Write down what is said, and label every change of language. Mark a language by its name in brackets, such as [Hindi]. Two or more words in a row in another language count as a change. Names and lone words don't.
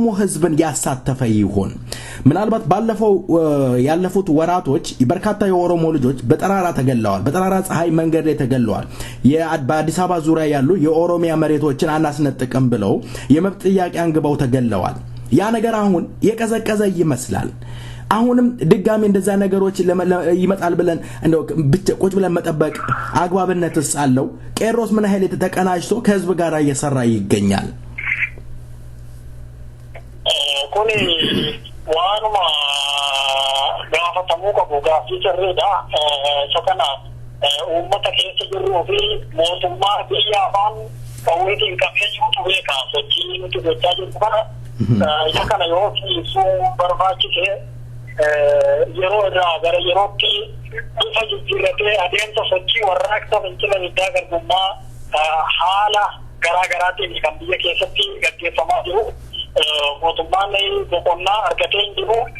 [Amharic] ህዝብን ያሳተፈ ይሆን ምናልባት ባለፈው ያለፉት ወራቶች በርካታ የኦሮሞ ልጆች በጠራራ ተገለዋል በጠራራ ፀሐይ መንገድ ላይ ተገለዋል በአዲስ አበባ ዙሪያ ያሉ የኦሮሚያ መሬቶችን አናስነጥቅም ብለው የመብት ጥያቄ አንግበው ተገለዋል ያ ነገር አሁን የቀዘቀዘ ይመስላል አሁንም ድጋሚ እንደዛ ነገሮች ይመጣል ብለን እንደው ቁጭ ብለን መጠበቅ አግባብነትስ አለው ቄሮስ ምን ኃይል ተቀናጅቶ ከህዝብ ጋር እየሰራ ይገኛል [Oromo] kuni waanuma gaafatamuu qabu gaaffii sirriidha sakana uummata keessa jirruu fi mootummaa biyya afaan qawweetiin qabeenyuutu beeka sochii nuti gochaa jirru kana isa kana yoo ibsuu barbaachise yeroo irraa gara yerootti bifa jijjiirratee adeemsa sochii warraaqsa fincila diddaa garbummaa haala garaa garaatiin kan biyya keessatti gaggeeffamaa jiru mootummaan boqonnaa argatee jiru